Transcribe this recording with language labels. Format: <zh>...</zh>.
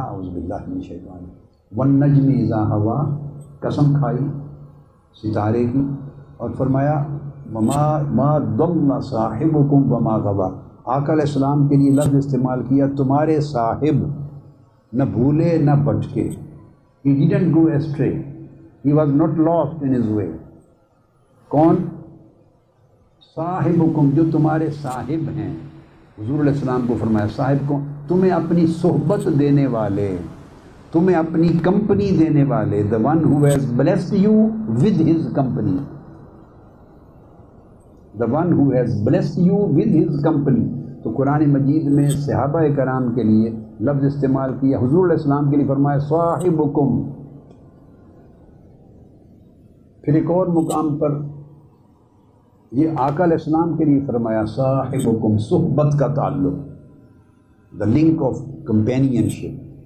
<ar>اعوذ باللہ من الشیطان والنجم اذا ہوا،</ar> <ur>قسم کھائی ستارے کی، اور فرمایا</ur> <ar>ما ضل صاحبکم وما غوی.</ar> <ur>آقا علیہ السلام کے لیے لفظ استعمال کیا تمہارے صاحب نہ بھولے نہ بھٹکے.</ur> <en>He didn't go astray. He was not lost in his way.</en> <ur>کون؟ صاحبکم، جو تمہارے صاحب ہیں. حضور علیہ السلام کو فرمایا صاحب کو، تمہیں اپنی صحبت دینے والے، تمہیں اپنی کمپنی دینے والے.</ur> <en>the one who has blessed you with his company. the one who has blessed you with his company.</en> <ur>تو قرآن مجید میں صحابہ کرام کے لیے لفظ استعمال کیا، حضور علیہ السلام کے لیے فرمایا صاحبکم. پھر ایک اور مقام پر یہ آقا علیہ السلام کے لیے فرمایا صاحبکم، صحبت کا تعلق،</ur> <en>The link of companionship.</en>